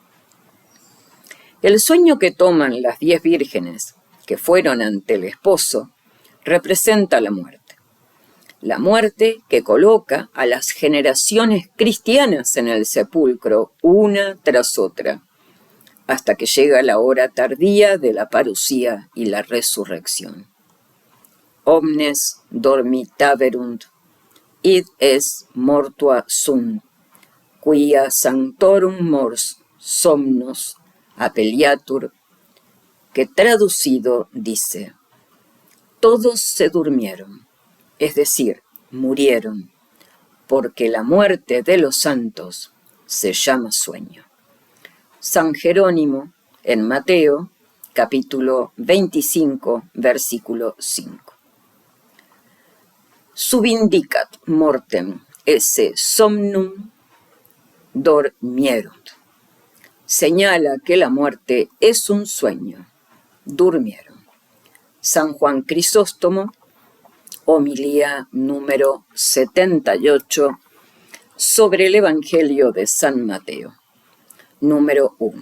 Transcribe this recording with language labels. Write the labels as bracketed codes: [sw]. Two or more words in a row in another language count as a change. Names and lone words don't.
[es] El sueño que toman las 10 vírgenes que fueron ante el esposo representa la muerte. La muerte que coloca a las generaciones cristianas en el sepulcro una tras otra, hasta que llega la hora tardía de la parucía y la resurrección. [la] Omnes dormitaverunt, id es mortua sunt, quia sanctorum mors somnos apeliatur, [es] que traducido dice: todos se durmieron, es decir, murieron, porque la muerte de los santos se llama sueño. San Jerónimo, en Mateo, capítulo 25, versículo 5. [la] Subindicat mortem esse somnum dormierunt. [es] Señala que la muerte es un sueño. Durmieron. San Juan Crisóstomo, homilía número 78, sobre el Evangelio de San Mateo, número 1.